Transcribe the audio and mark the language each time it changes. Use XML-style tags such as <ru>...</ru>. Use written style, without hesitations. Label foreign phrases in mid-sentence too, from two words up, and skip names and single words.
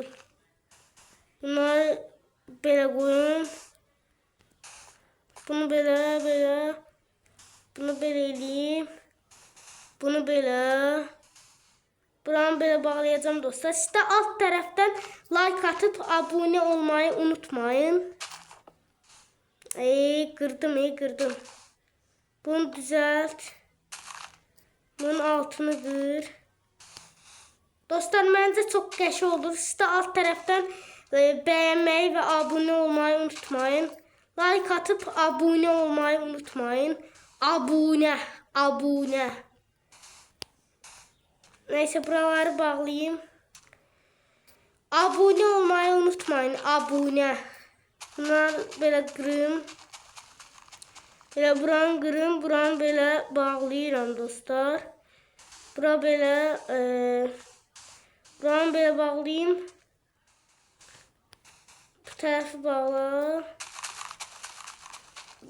<az>Bunları belə qoyun. Bunu belə. Bunu belə eləyim. Bunu belə. Buranı belə bağlayacağım dostlar.</az> <tr>Siz de</tr> <az>alt tərəfdən</az> <tr>like atıp abone olmayı unutmayın.</tr> <az>Qırdım. Bunu düzelt. Bunun altını qır. Dostlar məncə çox qəşəng olur.</az> <tr>Siz de</tr> <az>alt tərəfdən</az> <tr>beğenmeyi ve abone olmayı unutmayın. Like atıp abone olmayı unutmayın. Abone. Neyse buraları bağlayayım. Abone olmayı unutmayın. Abone. Bunlar böyle qırım.</tr> <az>Belə buranı qırım. Buranı belə bağlayıram dostlar. Bura belə. Buranı belə bağlayayım. Bu tərəfi bağla. Belə.</az>